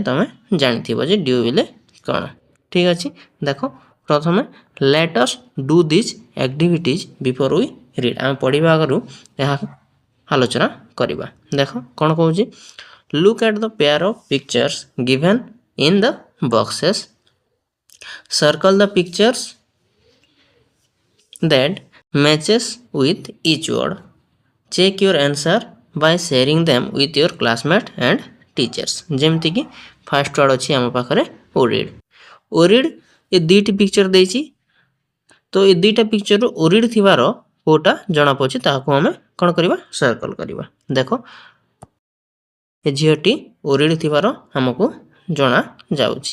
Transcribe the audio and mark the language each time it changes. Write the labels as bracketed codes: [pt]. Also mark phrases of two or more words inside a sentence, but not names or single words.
[or] ତୁମେ ଜାଣିଥିବ ଯେ ଡ୍ୟୁ ବେଲେ କ'ଣ। ଠିକ୍ ଅଛି, ଦେଖ ପ୍ରଥମେ [en] let us do this activities before we read. [or] ଆମେ ପଢ଼ିବା ଆଗରୁ ଏହା ଆଲୋଚନା କରିବା। ଦେଖ କ'ଣ କହୁଛି, [en] look at the pair of pictures given in the boxes, circle the pictures that matches with each word, check your answer by sharing them with your classmates and teachers। [or] ଯେମିତି କି [en] first word [or] ଅଛି ଆମ ପାଖରେ ଓରିଡ୍। ଓରିଡ୍ ଏ ଦୁଇଟି ପିକ୍ଚର ଦେଇଛି, ତ ଏ ଦୁଇଟା ପିକ୍ଚରରୁ ଓରିଡ୍ ଥିବାର କେଉଁଟା ଜଣାପଡ଼ୁଛି ତାହାକୁ ଆମେ କ'ଣ କରିବା, ସର୍କଲ୍ କରିବା। ଦେଖ ଏ ଝିଅଟି ଓରିଡ୍ ଥିବାର ଆମକୁ ଜଣା ଯାଉଛି।